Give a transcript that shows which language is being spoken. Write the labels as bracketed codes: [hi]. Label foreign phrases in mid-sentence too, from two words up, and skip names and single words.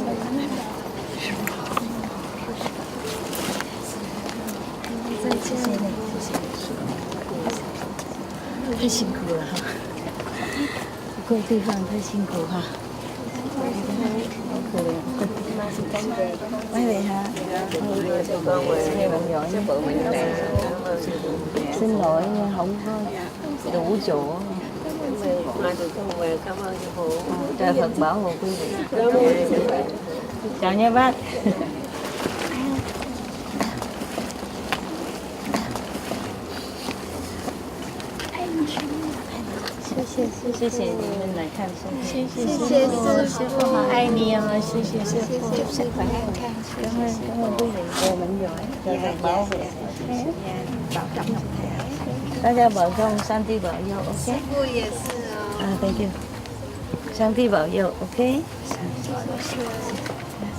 [zh] 再见。谢谢。太辛苦了哈，各地方太辛苦哈，好可怜。喂你哈， [vi] xin lỗi không có đủ chỗ. Mai từ con về cảm ơn sư phụ. Trời Phật bảo hộ quý vị. Chào nha bác. [zh] 谢谢你们来看师傅，谢谢师傅，好爱你哦，谢谢师傅，祝 [vi] sức khỏe an khang. cảm ơn quý vị, về mình giỏi, trời Phật bảo vệ, Bảo trọng Ngọc Thảo. [zh] 大家保重，上帝保佑 ，OK？师傅也是哦。 [en] Thank you， [zh] 上帝保佑 ，OK？